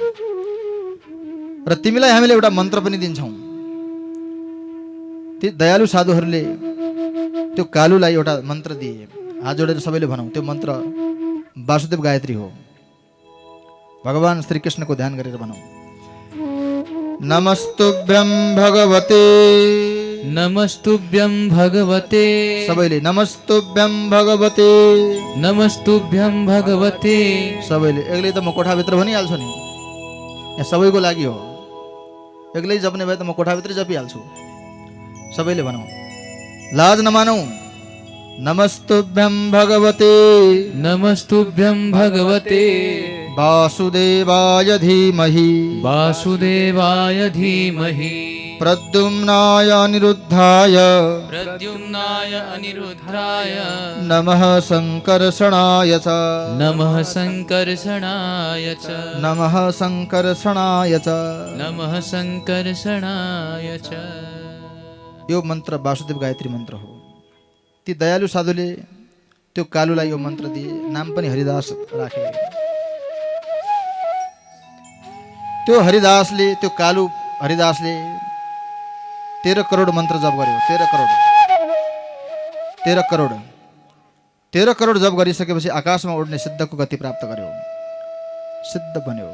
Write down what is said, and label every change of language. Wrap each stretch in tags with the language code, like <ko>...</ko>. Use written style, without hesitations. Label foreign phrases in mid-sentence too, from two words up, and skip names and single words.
<ne>र तिमीलाई हामीले एउटा मन्त्र पनि दिन्छौँ। ती दयालु साधुहरूले त्यो कालुलाई एउटा मन्त्र दिए। हात जोडेर सबैले भनौँ, त्यो मन्त्र वासुदेव गायत्री हो। भगवान श्री कृष्णको ध्यान गरेर भनौँ।</ne> <sa>नमस्तुभ्यं भगवते, नमस्तुभ्यं भगवते, सबैले नमस्तुभ्यं भगवते, नमस्तुभ्यं भगवते।</sa> <ne>सबैले एक्लै त म कोठाभित्र भनिहाल्छु नि, यहाँ सबैको लागि हो। एक्लै जप्ने भए त म कोठाभित्रै जपिहाल्छु। सबैले भनौँ, लाज नमानौ।</ne> <sa>नमस्तुभ्यं भगवते, नमस्तुभ्यं भगवते, वासुदेवाय धीमहि, वासुदेवाय धीमहि, प्रद्युम्नाय अनिरुद्धाय, प्रद्युम्नाय अनिरुद्धाय, नमः संकर्षणाय च, नमः संकर्षणाय च, नमः संकर्षणाय च। नमः संकर्षणाय च।</sa> <ne>यो मन्त्र वासुदेव गायत्री मन्त्र हो। ती दयालु साधुले त्यो कालुलाई यो मन्त्र दिए, नाम पनि हरिदास राखे। त्यो हरिदासले, त्यो कालु हरिदासले 13 करोड मन्त्र जप गर्यो। 13 करोड 13 करोड 13 करोड जप गरिसकेपछि आकाशमा उड्ने सिद्धको गति प्राप्त गर्यो, सिद्ध बन्यो।</ne>